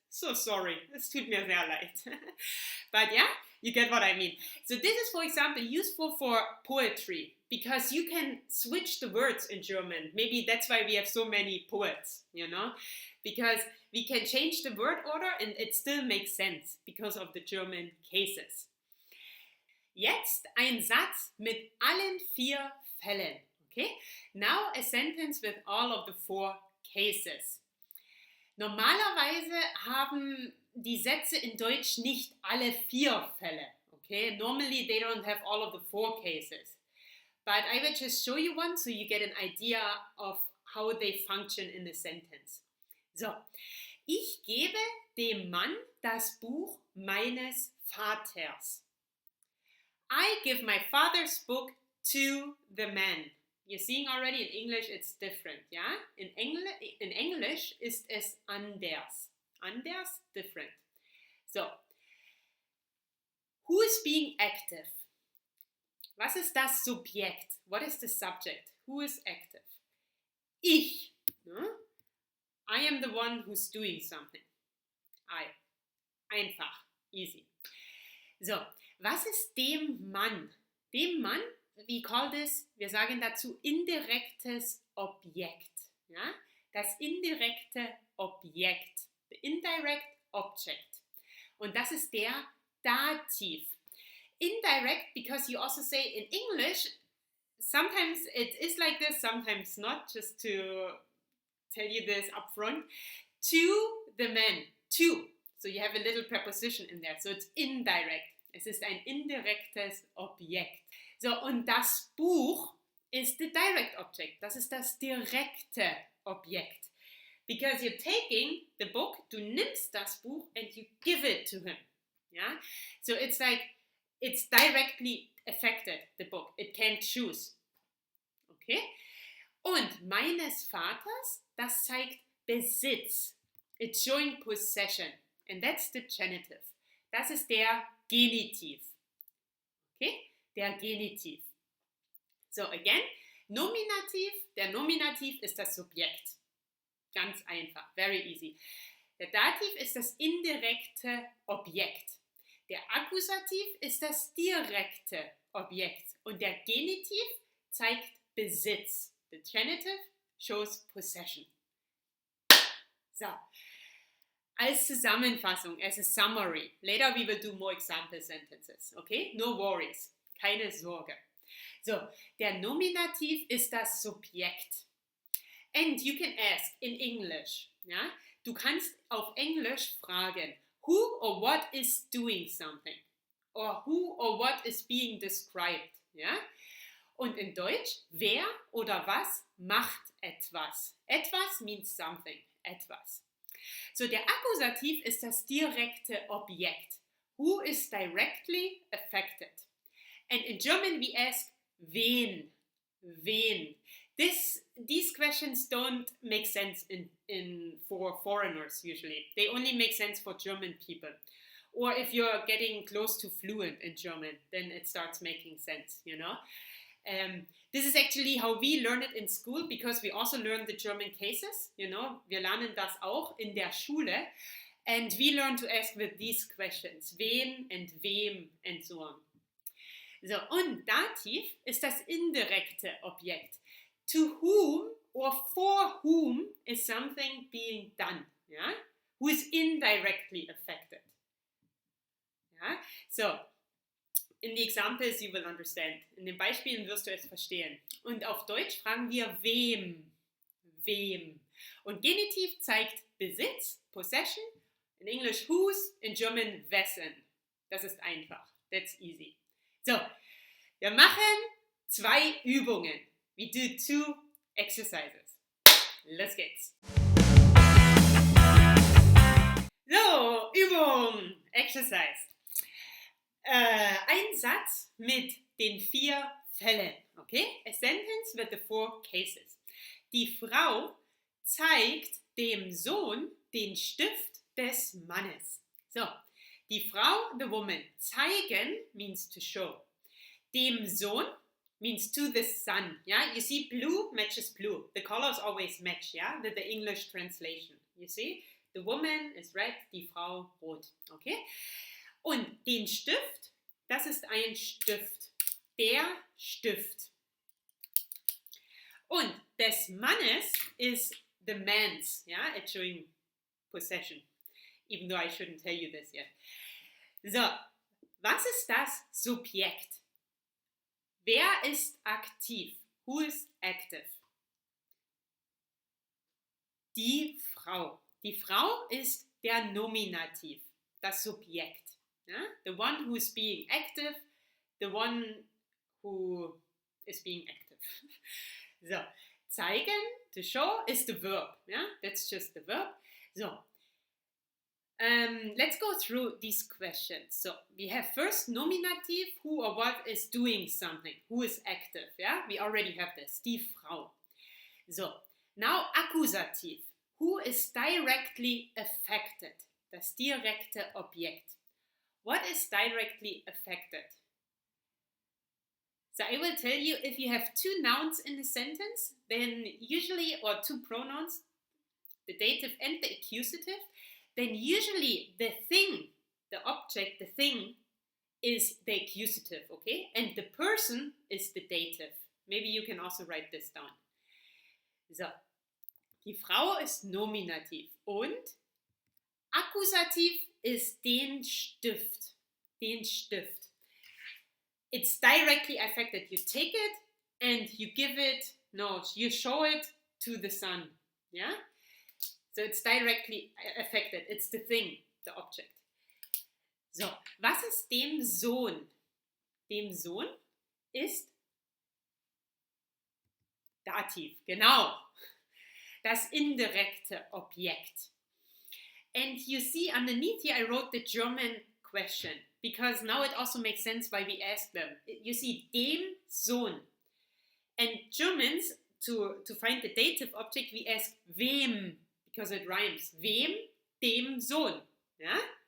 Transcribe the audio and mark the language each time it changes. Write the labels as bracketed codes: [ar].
[en] So sorry, [de] es tut mir sehr leid. [en] But yeah, you get what I mean. So this is, for example, useful for poetry because you can switch the words in German. Maybe that's why we have so many poets, you know, because we can change the word order and it still makes sense because of the German cases. [de] Jetzt ein Satz mit allen 4 Fällen. Okay? [en] Now a sentence with all of the 4 cases. [de] Normalerweise haben die Sätze in Deutsch nicht alle 4 Fälle. [en] Okay, normally they don't have all of the 4 cases. But I will just show you one so you get an idea of how they function in a sentence. [de] So, ich gebe dem Mann das Buch meines Vaters. [en] I give my father's book to the man. You're seeing already in English it's different, yeah? [de] In English ist es anders. [en] Anders, different. So, who is being active? [de] Was ist das Subjekt? [en] What is the subject? Who is active? [de] Ich. Ne? [en] I am the one who's doing something. [de] I. Einfach. Easy. So, was ist dem Mann? Dem Mann, [en] we call this, [de] wir sagen dazu indirektes Objekt. Ja? Das indirekte Objekt. [en] The indirect object. [de] Und das ist der Dativ. [en] Indirect, because you also say in English, sometimes it is like this, sometimes not, just to tell you this up front. To the man, to. So you have a little preposition in there, so it's indirect. [de] Es ist ein indirektes Objekt. So, und das Buch ist [en] the direct object. [de] Das ist das direkte Objekt. [en] Because you're taking the book, [de] du nimmst das Buch [en] and you give it to him. Yeah? So it's like, it's directly affected, the book. It can't choose. Okay? [de] Und meines Vaters, das zeigt Besitz. [en] It's showing possession. And that's the genitive. [de] Das ist der Genitiv. Okay? Der Genitiv. [en] So, again, Nominativ. [de] Der Nominativ ist das Subjekt. Ganz einfach. [en] Very easy. [de] Der Dativ ist das indirekte Objekt. Der Accusativ ist das direkte Objekt. Und der Genitiv zeigt Besitz. [en] The genitive shows possession. So. [de] Als Zusammenfassung, [en] as a summary. Later we will do more example sentences. Okay? No worries. [de] Keine Sorge. So, der Nominativ ist das Subjekt. [en] And you can ask in English. [de] Ja? Du kannst auf Englisch fragen, [en] who or what is doing something? Or who or what is being described? [de] Ja? Und in Deutsch, wer oder was macht etwas? [en] Etwas means something. [de] Etwas. So, der Accusativ ist das direkte Objekt. [en] Who is directly affected? And in German we ask, wen? Wen? These questions don't make sense for foreigners usually. They only make sense for German people. Or if you're getting close to fluent in German, then it starts making sense, you know. This is actually how we learn it in school, because we also learn the German cases, you know. [de] Wir lernen das auch in der Schule. [en] And we learn to ask with these questions. Wen and wem and so on. [de] So, und Dativ ist das indirekte Objekt. [en] To whom or for whom is something being done? Ja? Who is indirectly affected? Ja? So, in the examples you will understand. [de] In den Beispielen wirst du es verstehen. Und auf Deutsch fragen wir wem? Wem? Und Genitiv zeigt Besitz, possession. [en] In English whose, in German wessen. [de] Das ist einfach. [en] That's easy. [de] So, wir machen 2 Übungen. [en] We do 2 exercises. [de] Los geht's. So, Übung, Exercise. Ein Satz mit den 4 Fällen. Okay? [en] A sentence with the 4 cases. [de] Die Frau zeigt dem Sohn den Stift des Mannes. [en] So, die Frau, the woman, zeigen means to show. Dem Sohn means to the son. Yeah, you see, blue matches blue. The colors always match. Yeah, with the English translation. You see, the woman is red, [de] die Frau rot. [en] Okay. [de] Und den Stift, das ist ein Stift. Der Stift. Und des Mannes [en] is the man's. Yeah, it's showing possession. Even though I shouldn't tell you this yet. [de] So, was ist das Subjekt? Wer ist aktiv? [en] Who is active? [de] Die Frau. Die Frau ist der Nominativ. das Subjekt. Ja? [en] The one who is being active, the one who is being active. So, zeigen, to show, is the verb. Yeah? That's just the verb. So, let's go through these questions. So, we have first nominative, who or what is doing something, who is active. Yeah? We already have this, die Frau. So, now accusative, who is directly affected, das direkte Objekt. What is directly affected? So I will tell you, if you have two nouns in a sentence, then usually, or two pronouns, the dative and the accusative, then usually the thing, the object, the thing, is the accusative, okay? And the person is the dative. Maybe you can also write this down. [de] So, die Frau ist nominativ und Accusativ ist den Stift. [en] Den Stift. It's directly affected. You take it and you give it, no, you show it to the sun. Yeah? So it's directly affected. It's the thing, the object. [de] So, was ist dem Sohn? Dem Sohn ist Dativ, genau. Das indirekte Objekt. [en] And you see underneath here I wrote the German question because now it also makes sense why we ask them. You see dem Sohn. And Germans, to find the dative object, we ask wem because it rhymes. Wem? Dem Sohn. Yeah?